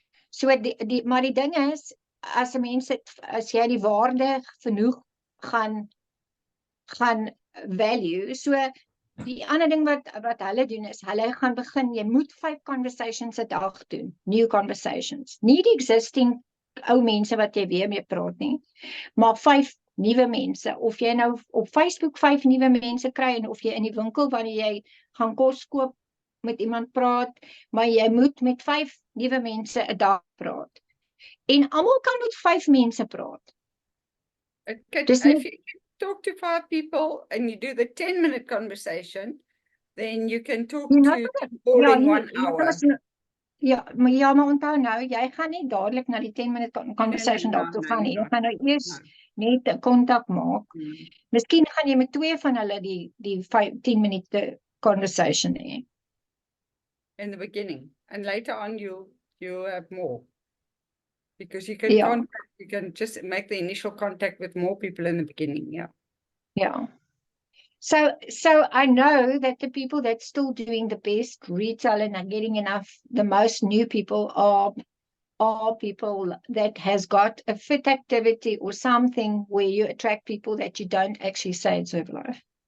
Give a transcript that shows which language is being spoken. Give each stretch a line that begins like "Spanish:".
Afrikaans: So maar die ding is, as jy die waarde genoeg gaan value, so die ander ding wat hulle doen is, hulle gaan begin, jy moet 5 conversations 'n dag doen, new conversations, nie die existing ou mense wat jy weer mee praat nie, maar 5 nuwe mense, of jy nou op Facebook 5 nuwe mense kry, en of jy in die winkel wanneer jy gaan kos koop met iemand praat, maar jy moet met 5 nuwe mense 'n dag praat. En almal kan met 5 mense praat.
English: If you talk to 5 people and you do the 10-minute conversation, then you can talk to people in 1 hour.
Afrikaans: Maar onthou nou, jy gaan nie dadelik na die 10-minute conversation daartoe gaan nie. Jy gaan nou eers net 'n kontak maak. Miskien gaan jy met 2 van hulle die 10-minute conversation hê.
English: In the beginning, and later on you have more, because you can just make the initial contact with more people in the beginning. Yeah. So I know that the people that's still doing the best retail and are getting the most new people are people that has got a fit activity or something where you attract people that you don't actually say it's Herbalife.